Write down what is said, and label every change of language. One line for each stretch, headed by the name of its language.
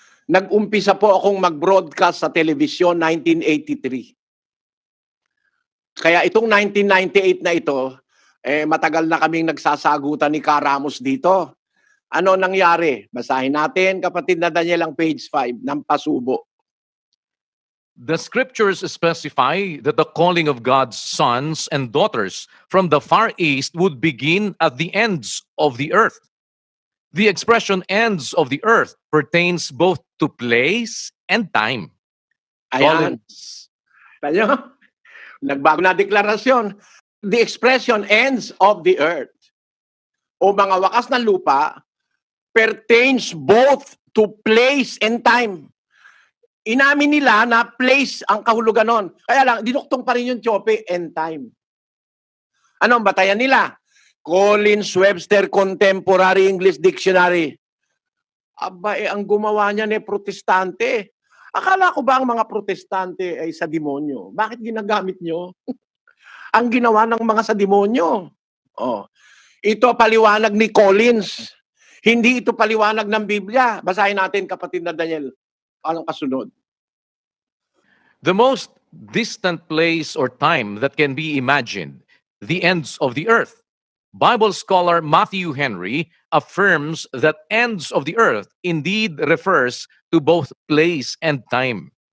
Filipino: Nag-umpisa po akong mag-broadcast sa telebisyon 1983. Kaya itong 1998 na ito, matagal na kaming nagsasagutan ni Ka Ramos dito. Ano nangyari? Basahin natin, kapatid na Daniel, ang page 5 ng pasubo.
English: The scriptures specify that the calling of God's sons and daughters from the Far East would begin at the ends of the earth. The expression ends of the earth pertains both to place and time.
Filipino: Ayan. Tanyo, nagbago na deklarasyon.
English: The expression ends of the earth
Filipino: o mga wakas ng lupa
English: pertains both to place and time.
Filipino: Inamin nila na place ang kahulugan nun. Kaya lang, dinuktong pa rin yung Chope and time. Ano ang batayan nila?
English: Collins Webster Contemporary English Dictionary.
Filipino: Aba, ang gumawa niya ni protestante. Akala ko ba ang mga protestante ay sa demonyo? Bakit ginagamit nyo? Ang ginawa ng mga sa demonyo. Oh. Ito paliwanag ni Collins. Hindi ito paliwanag ng Biblia. Basahin natin, kapatid na Daniel. Anong kasunod?
English: The most distant place or time that can be imagined, the ends of the earth. Bible scholar Matthew Henry affirms that ends of the earth indeed refers to both place and time.